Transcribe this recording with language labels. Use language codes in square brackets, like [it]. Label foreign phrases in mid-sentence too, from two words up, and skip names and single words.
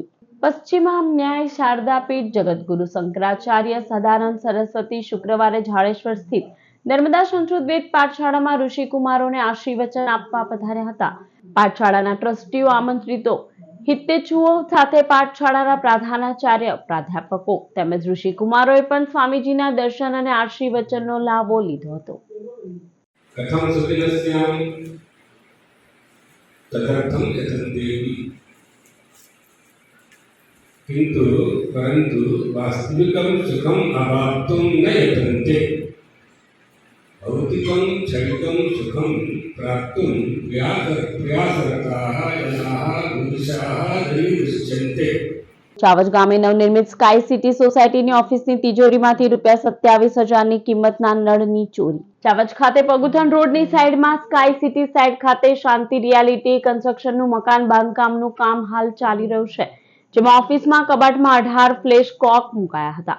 [gu] પશ્ચિમા ન્યાય શારદાપીઠ જગતગુરુ શંકરાચાર્ય સદાનંદ સરસ્વતી શુક્રવારે ઝાડેશ્વર સ્થિત નર્મદા સંસ્કૃત વેદ પાઠશાળામાં ઋષિકુમારોને આશીર્વચન આપવા પધાર્યા હતા. પાઠશાળાના ટ્રસ્ટીઓ, આમંત્રિતો, હિતેચ્છુઓ સાથે પાઠશાળાના પ્રધાનાચાર્ય, પ્રાધ્યાપકો તેમજ ઋષિકુમારોએ પણ સ્વામીજીના દર્શન અને આશીર્વચનનો લાભો લીધો હતો. [sa] कथम सुखिनस्यामि तदर्थम यतन्तेऽपि किंतु परंतु वास्तविकं सुखम अवाप्तुं न यतन्ते भौतिकं क्षणिकं सुखम प्राप्तुं प्रयासरताः जनाः पुरुषाः दृश्यन्ते. [gu] ચાવજ ગામે નવનિર્મિત સ્કાય સિટી સોસાયટીની ઓફિસની તિજોરીમાંથી ₹27,000ની કિંમતના નળની ચોરી. ચાવજ ખાતે પગુથણ રોડની સાઈડમાં સ્કાય સિટી સાઈડ ખાતે શાંતિ રિયાલિટી કન્સ્ટ્રક્શનનું મકાન બાંધકામનું કામ હાલ ચાલી રહ્યું છે, જેમાં ઓફિસમાં કબાટમાં 18 ફ્લેશ કોક મુકાયા હતા.